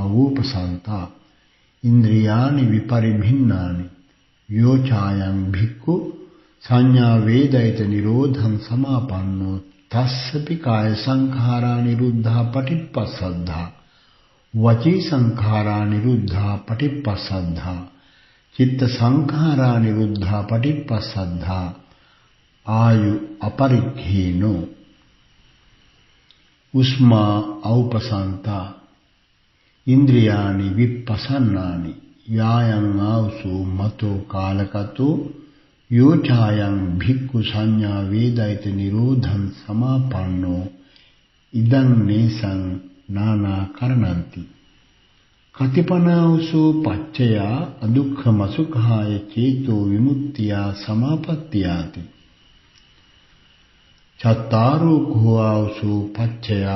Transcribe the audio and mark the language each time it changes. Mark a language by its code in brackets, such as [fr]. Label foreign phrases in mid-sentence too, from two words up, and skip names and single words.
[pi] වූපසන්තා ඉන්ද්‍රියානි විපරිභින්නානි යෝචායං භික්ඛු සංඥා වේදිත නිරෝධං සමාපන්නෝ තස්සපි කාය සංඛාරා නිරුද්ධා පටිපස්සද්ධා වචී සංඛාරා නිරුද්ධා පටිපස්සද්ධා චිත්ත සංඛාරා නිරුද්ධා පටිපස්සද්ධා ආයු අපරික්ඛීනෝ උස්මා ඖපසන්තා ඉන්ද්‍රියානි විපස්සන්නානි යායං ආවසෝ මතෝ කාලකතෝ යෝචායං භික්ඛු සංඥා වේදිත නිරෝධං සමාපන්නෝ ඉදං නේසං නානා කරණන්ති කතිපනාවසෝ පච්චයා අදුක්ඛම සුඛාය චේතෝ විමුක්තියා සමාපත්තියාති චත්තාරෝ කෝආවසෝ පච්චයා